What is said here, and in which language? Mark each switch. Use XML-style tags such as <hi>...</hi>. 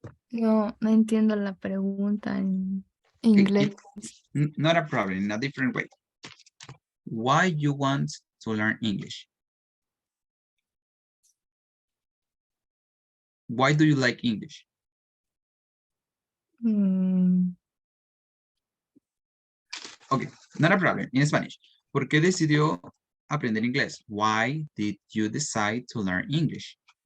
<es>No entiendo la pregunta en inglés.</es> <en>Not a problem, in a different way. Why you want to learn English? Why do you like English? Okay, not a problem, in Spanish.</en> <es>¿Por qué decidió aprender inglés?</es> <en>Why did you decide to learn English?</en>